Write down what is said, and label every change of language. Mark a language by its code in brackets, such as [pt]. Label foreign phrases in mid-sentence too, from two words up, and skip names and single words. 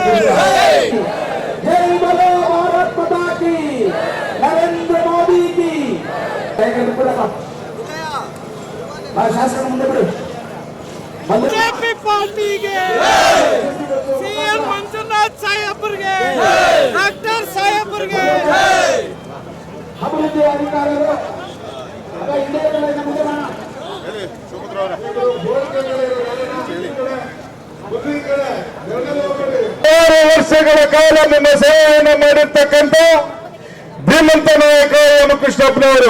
[hi] जय बोलो भारत माता की, नरेंद्र मोदी की। [kn] शासन ಮುಂದೆ ಬಿಡು. [hi] बीजेपी पार्टी के सीएम मंजूनाथ साहेबರಿಗೆ डॉक्टर साहेबರಿಗೆ [kn] ಅಭಿವೃದ್ಧಿ ಅಧಿಕಾರಿಗಳು ವರ್ಷಗಳ ಕಾಲ ನಿಮ್ಮ ಸೇವೆಯನ್ನು ಮಾಡಿರ್ತಕ್ಕಂಥ ಧೀಮಂತ ನಾಯಕ ಎಂ ಕೃಷ್ಣಪ್ಪನವರು.